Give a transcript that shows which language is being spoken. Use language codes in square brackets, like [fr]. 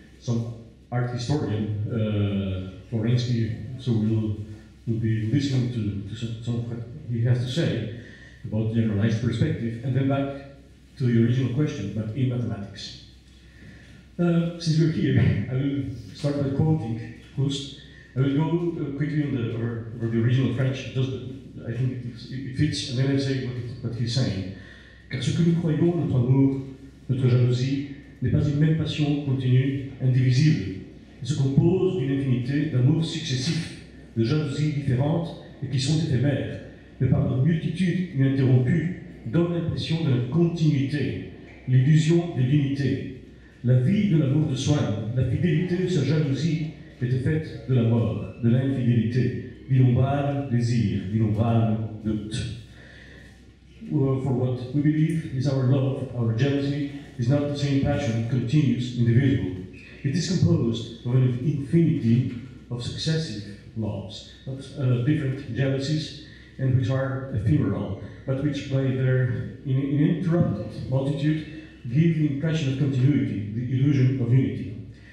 [en] Some art historian, Florensky, so we'll be listening to some of what he has to say about generalized perspective, and then back to the original question, but in mathematics. Since we're here, I will start by quoting Proust. I will go quickly over the original French, just I think it fits, and then I say what he's saying. [fr] Car ce que nous croyons, notre amour, notre jalousie, n'est pas une même passion continue, indivisible. Elle se compose d'une infinité d'amours successifs, de jalousies différentes et qui sont éphémères, mais par leur multitude ininterrompue, donne l'impression de la continuité, l'illusion de l'unité. La vie de l'amour de Swann, la fidélité de sa jalousie, était faite de la mort, de l'infidélité, d'innombrables désirs, d'innombrables doutes. [en] For what we believe is our love, our jealousy, is not the same passion, continuous, indivisible. It is composed of an infinity of successive loves, of different jealousies, and which are ephemeral, but which by their uninterrupted multitude give the impression of continuity, the illusion of unity.